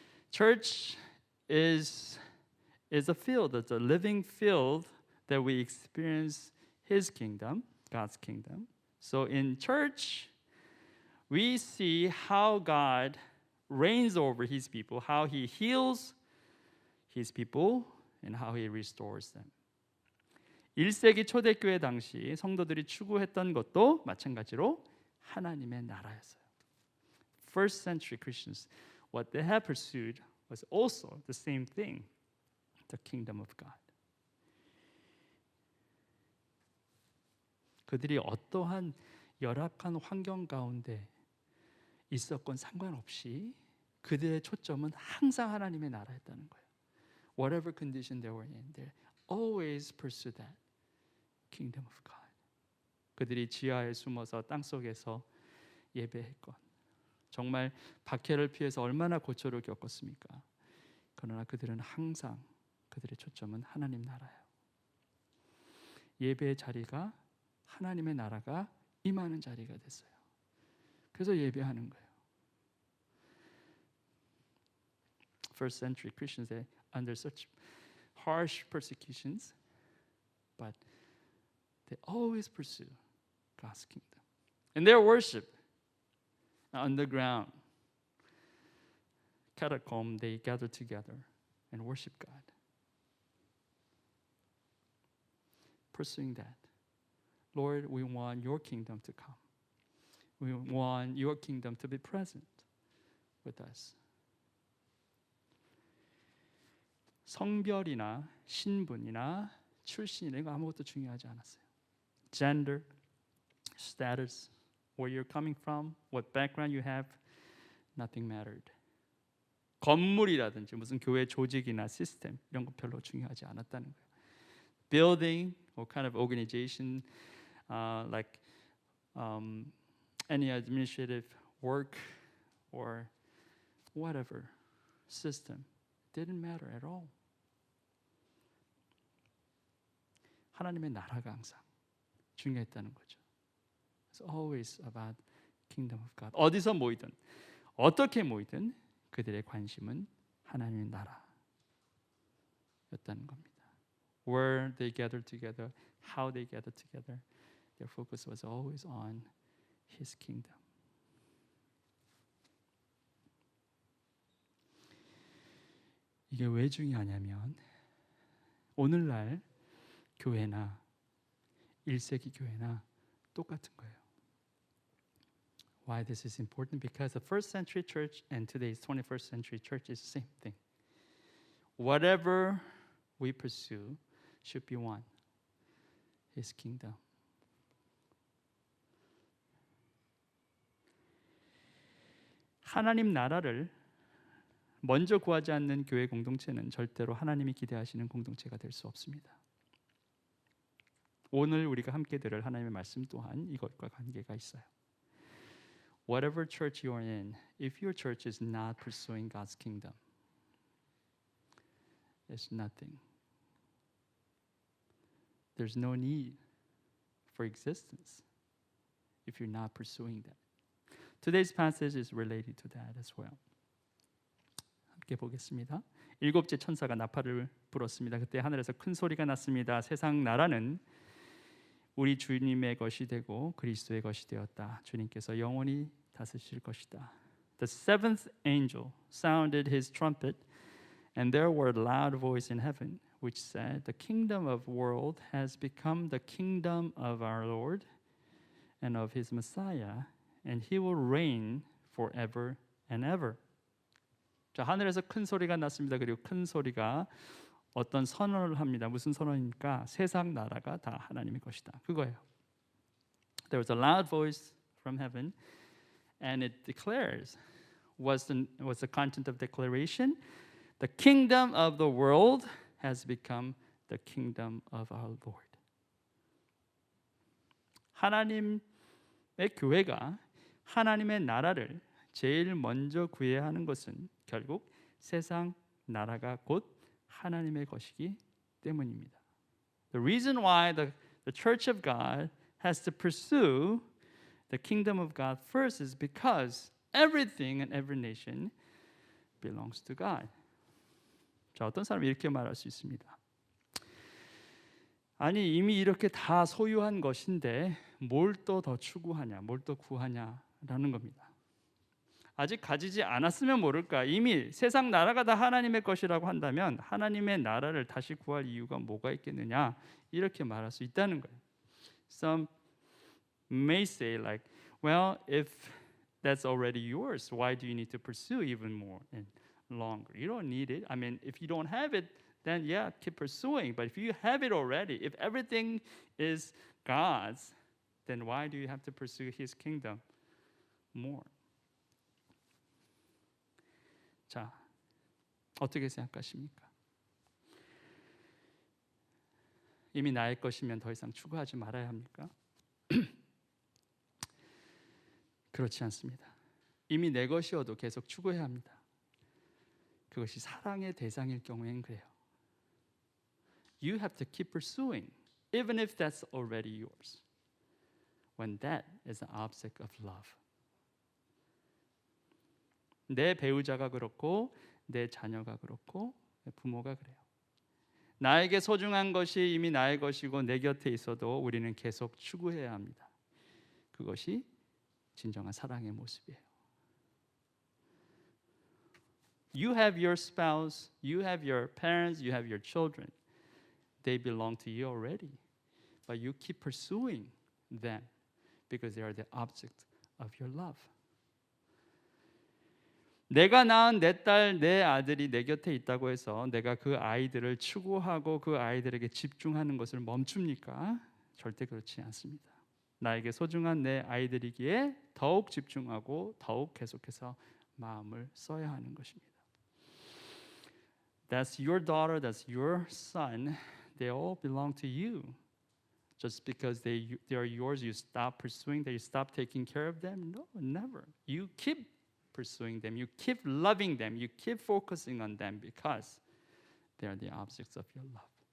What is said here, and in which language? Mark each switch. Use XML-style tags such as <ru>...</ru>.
<en>Church is a field, it's a living field that we experience His kingdom, God's kingdom. So in church, we see how God reigns over His people, how He heals His people, and how He restores them.</en> <ko>1세기 초대교회 당시 성도들이 추구했던 것도 마찬가지로 하나님의 나라였어요.</ko> <en>First century Christians, what they have pursued was also the same thing, the kingdom of God.</en> <ko>그들이 어떠한 열악한 환경 가운데 있었건 상관없이 그들의 초점은 항상 하나님의 나라였다는 거예요.</ko> <en>Whatever condition they were in, they always pursue that kingdom of God.</en> <ko>그들이 지하에 숨어서 땅속에서 예배했건 정말 박해를 피해서 얼마나 고초를 겪었습니까? 그러나 그들은 항상 그들의 초점은 하나님 나라예요. 예배의 자리가 하나님의 나라가 임하는 자리가 됐어요. 그래서 예배하는 거예요.</ko> <en>First century Christians, they under such harsh persecutions, but they always pursue God's kingdom. In their worship, underground, catacomb, they gather together and worship God. Pursuing that. Lord, we want your kingdom to come. We want your kingdom to be present with us.</en> <ko>성별이나 신분이나 출신이나 이거 아무것도 중요하지 않았어요.</ko> <en>Gender, status, where you're coming from, what background you have, nothing mattered.</en> <ko>건물이라든지 무슨 교회 조직이나 시스템 이런 거 별로 중요하지 않았다는 거예요.</ko> <en>Building, what kind of organization, like any administrative work or whatever system, didn't matter at all.</en> <ko>하나님의 나라가 항상 중요했다는 거죠.</ko> <en>It's always about kingdom of God.</en> <ko>어디서 모이든 어떻게 모이든 그들의 관심은 하나님의 나라였다는 겁니다.</ko> <en>Where they gathered together, how they gathered together, their focus was always on His kingdom.</en> <ko>이게 왜 중요하냐면 오늘날 교회나 1세기 교회나 똑같은 거예요.</ko> <en>Why this is important? Because the first century church and today's 21st century church is the same thing. Whatever we pursue should be one. His kingdom.</en> <ko>하나님 나라를 먼저 구하지 않는 교회 공동체는 절대로 하나님이 기대하시는 공동체가 될 수 없습니다. 오늘 우리가 함께 들을 하나님의 말씀 또한 이것과 관계가 있어요.</ko> <en>Whatever church you are in, if your church is not pursuing God's kingdom, it's nothing. There's no need for existence if you're not pursuing that. Today's passage is related to that as well.</en> <ko>함께 보겠습니다. 일곱째 천사가 나팔을 불었습니다. 그때 하늘에서 큰 소리가 났습니다. 세상 나라는 우리 주님의 것이 되고 그리스도의 것이 되었다. 주님께서 영원히 다스리실 것이다.</ko> <en>The seventh angel sounded his trumpet, and there were a loud voice in heaven, which said, The kingdom of the world has become the kingdom of our Lord and of his Messiah, and he will reign forever and ever.</en> <ko>자, 하늘에서 큰 소리가 났습니다. 그리고 큰 소리가 어떤 선언을 합니다. 무슨 선언입니까? 세상 나라가 다 하나님의 것이다. 그거예요.</ko> <en>There was a loud voice from heaven, and it declares, was the content of declaration? The kingdom of the world has become the kingdom of our Lord.</en> <ko>하나님의 교회가 하나님의 나라를 제일 먼저 구해야 하는 것은 결국 세상 나라가 곧 하나님의 것이기 때문입니다.</ko> <en>The reason why the church of God has to pursue the kingdom of God first is because everything and every nation belongs to God.</en> <ko>자, 어떤 사람이 이렇게 말할 수 있습니다. 아니 이미 이렇게 다 소유한 것인데 뭘 또 더 추구하냐, 뭘 또 구하냐라는 겁니다. 아직 가지지 않았으면 모를까. 이미 세상 나라가 다 하나님의 것이라고 한다면 하나님의 나라를 다시 구할 이유가 뭐가 있겠느냐 이렇게 말할 수 있다는 거예요.</ko> <en>Some may say like, well, if that's already yours, why do you need to pursue even more and longer? You don't need it. I mean, if you don't have it, then yeah, keep pursuing. But if you have it already, if everything is God's, then why do you have to pursue His kingdom more?</en> <ko>자, 어떻게 생각하십니까? 이미 나의 것이면 더 이상 추구하지 말아야 합니까? 그렇지 않습니다. 이미 내 것이어도 계속 추구해야 합니다. 그것이 사랑의 대상일 경우엔 그래요.</ko> <en>You have to keep pursuing, even if that's already yours, when that is an object of love.</en> <ko>내 배우자가 그렇고 내 자녀가 그렇고 내 부모가 그래요. 나에게 소중한 것이 이미 나의 것이고 내 곁에 있어도 우리는 계속 추구해야 합니다. 그것이 진정한 사랑의 모습이에요.</ko> <en>You have your spouse, you have your parents, you have your children. They belong to you already. But you keep pursuing them because they are the object of your love.</en> <ko>내가 낳은 내 딸, 내 아들이 내 곁에 있다고 해서 내가 그 아이들을 추구하고 그 아이들에게 집중하는 것을 멈춥니까? 절대 그렇지 않습니다. 나에게 소중한 내 아이들이기에 더욱 집중하고 더욱 계속해서 마음을 써야 하는 것입니다.</ko> <en>That's your daughter, that's your son. They all belong to you. Just because they are yours, you stop pursuing them, you stop taking care of them? No, never. You keep pursuing them, you keep loving them, you keep focusing on them because they are the objects of your love.</en>